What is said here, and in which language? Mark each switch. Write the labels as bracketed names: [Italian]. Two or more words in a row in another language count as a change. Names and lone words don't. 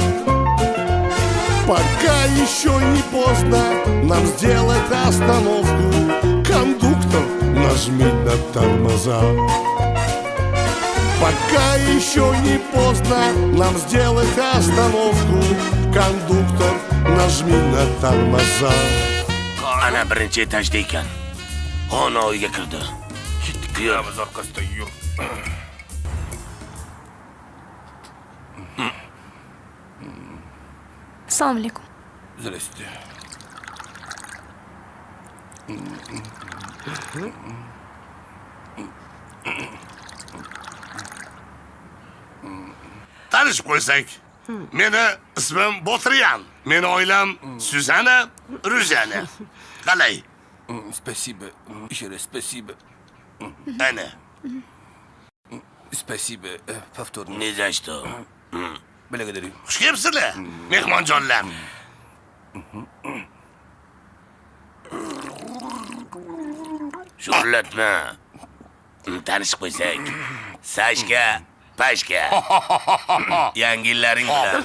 [Russian] Пока еще не поздно нам сделать остановку. Кондуктор, нажми на тормоза. Пока еще не поздно нам сделать остановку. Кондуктор, nажми на тормоза. [Uzbek] Ana birinchi etajda ekan. Ona uyga kirdi. Kuyamiz orqasida yur. Assalomu alaykum. [Russian] Zdrasте. [Uzbek] Tanishib qo'ysak. Meni ismim Botriyan. Meni oilam Suzana, Rujana. Qalay? [Russian] Спасибо. Еще раз спасибо. [Uzbek] Ana. [Russian] Спасибо. Повторно. Ne за что? Благодарю. [Uzbek] Xush kelibsizlar, mehmonjonlar. Sho'rlatma. Tanishib qo'ysak. Sashka, Pashka. Yangi yillaring bilan.